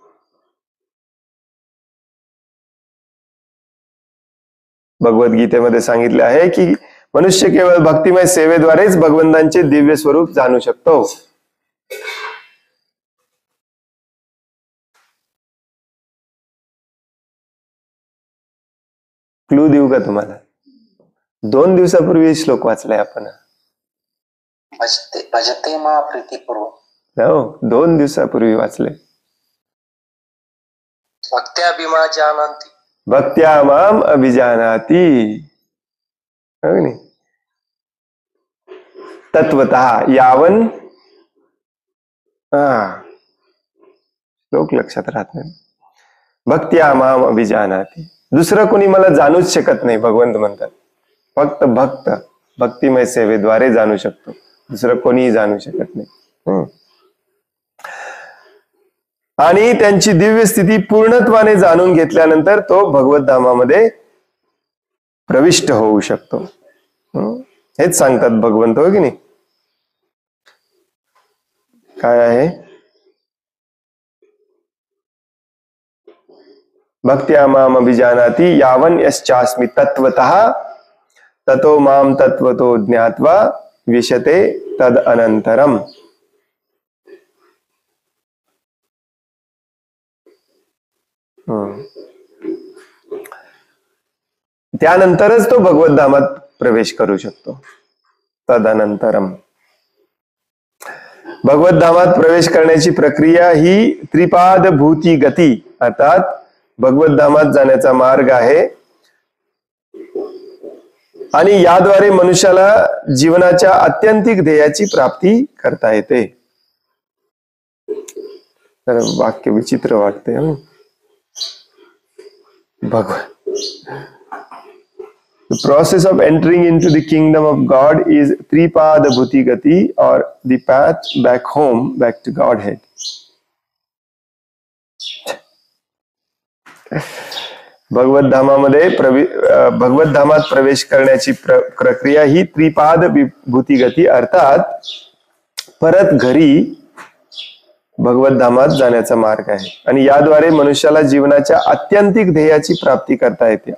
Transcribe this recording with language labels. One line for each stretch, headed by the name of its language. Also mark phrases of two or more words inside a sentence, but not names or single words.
Marathi: भगवद्गीतेमध्ये सांगितले आहे की मनुष्य केवळ भक्तिमय सेवेद्वारेच भगवंतांचे दिव्य स्वरूप जाणू शकतो. क्लू देऊ का तुम्हाला? 2 दिवसापूर्वी श्लोक वाचलाय आपण.
Sanskrit: भजते मा प्रीतिपूर्व.
Marathi: हो, 2 दिवसापूर्वी वाचले.
Sanskrit: भक्त्याभिमा जानाति. भक्त्या माम अभिजानाति. तत्वतः यावन.
Marathi: श्लोक लक्षात राहत नाही.
Sanskrit: भक्त्या माम अभिजानाति.
Marathi: दुसरं कोणी मला जाणूच शकत नाही, भगवंत म्हणतात. फक्त भक्त भक्तिमय सेवेद्वारे जाणू शकतो, दुसरं कोणीही जाणू शकत नाही. आणि त्यांची दिव्य स्थिती पूर्णत्वाने जाणून घेतल्यानंतर तो भगवत धामामध्ये प्रविष्ट होऊ शकतो. हेच सांगतात भगवंत, हो की नाही? काय आहे?
Sanskrit: भक्त्या माम अभिजानाति यावन यश्चास्मि तत्वतः ततो माम तत्वतो ज्ञात्वा विशते तद अनंतरम.
Marathi: त्यानंतरच तो भगवत धामात प्रवेश करू शकतो.
Sanskrit: तदनंतरम.
Marathi: भगवत धामात प्रवेश करण्याची प्रक्रिया ही त्रिपाद भूती गती अर्थात भगवत धामात जाण्याचा मार्ग आहे आणि याद्वारे मनुष्याला जीवनाच्या आत्यंतिक ध्येयाची प्राप्ती करता येते. तर वाक्य विचित्र वाटते.
English: The process of entering into the kingdom of God is Tripada Bhuti Gati or the path back home, back to Godhead.
Marathi: भगवत धामात प्रवेश करण्याची प्रक्रिया ही त्रिपाद भूती गती अर्थात परत घरी भगवत धामात जाण्याचा मार्ग आहे आणि याद्वारे मनुष्याला जीवनाच्या आत्यंतिक ध्येयाची प्राप्ती करता येते.